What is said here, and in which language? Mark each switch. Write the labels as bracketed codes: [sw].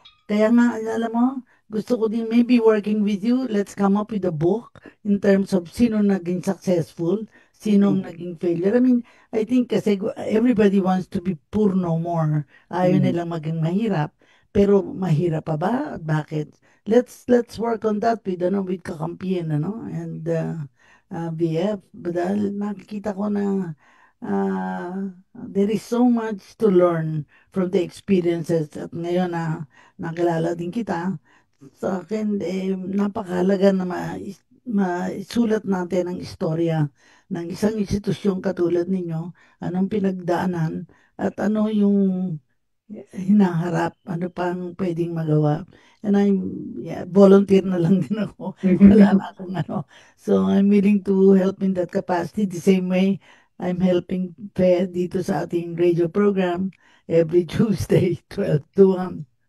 [tl] Kaya nga, alam mo, gusto ko din [en] maybe working with you, let's come up with a book in terms of [tl] sino naging [en] successful, [tl] sinong naging [en] failure. I mean, I think [tl] kasi [en] everybody wants to be poor no more. [tl] Ayaw nilang maging mahirap. Pero mahirap pa ba? Bakit? [en] Let's work on that with kakampihan, and BF. [tl] Dahil nakikita ko na [en] there is so much to learn from the experiences [tl] at ngayon na nakilala din kita, sa akin, napakahalaga na maisulat natin ang istorya ng isang institusyong katulad ninyo, anong pinagdaanan at ano yung hinaharap, ano pang pwedeng magawa. [en] And volunteer [tl] na lang din ako. Wala na akong ano. [en] So, I'm willing to help in that capacity. The same way, I'm helping Fed [tl] dito sa ating [en] radio program every Tuesday, 12 to 1.